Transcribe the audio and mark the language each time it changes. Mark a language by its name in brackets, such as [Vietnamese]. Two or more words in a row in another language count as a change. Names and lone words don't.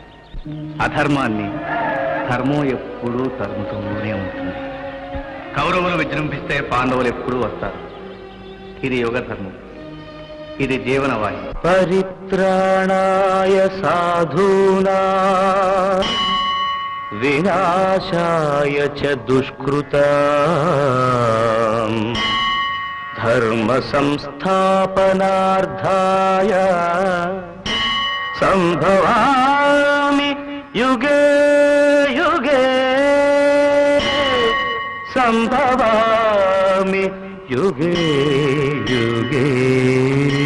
[Telugu] అధర్మాన్ని ధర్మం ఎప్పుడూ తరుముతూనే ఉంటుంది. కౌరవులు విజృంభిస్తే పాండవులు ఎప్పుడూ వస్తారు. ఇది యుగ ధర్మం. ఇది జీవనవాహి. [Sanskrit] పరిత్రాణాయ సాధూనా వినాశాయ చ దుష్కృతాం ధర్మ సంస్థాపనార్థాయ సంభవామి యుగే యుగే సంభవామి యుగే యుగే.